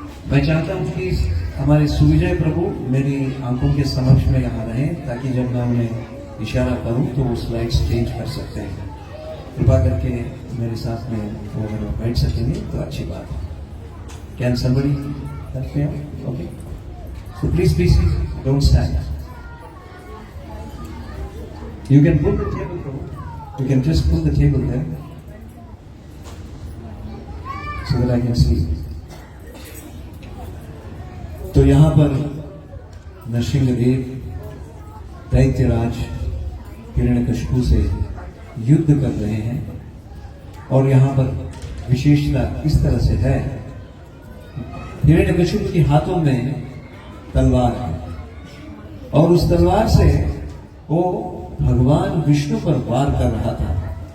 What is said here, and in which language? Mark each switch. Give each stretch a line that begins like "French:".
Hindi: मैं चाहता हूं कि हमारे सुविजय प्रभु मेरी आंखों के समक्ष में यहाँ रहें ताकि जब मैं उन्हें इशारा करूं तो वो स्लाइड्स चेंज कर सकते हैं। कृपा करके मेरे साथ में वो अगर बैठ सकेंगे तो अच्छी बात है।
English: Can somebody help me out? Okay, so please be seated, don't stand. You can pull the table, Prabhu. You can just pull the table there so that I can see.
Hindi: तो यहाँ पर नरसिंहदेव दैत्यराज हिरण्यकशिपु से युद्ध कर रहे हैं और यहाँ पर विशेषता इस तरह से है, हिरण्यकशिपु के हाथों में तलवार है और उस तलवार से वो भगवान विष्णु पर वार कर रहा था।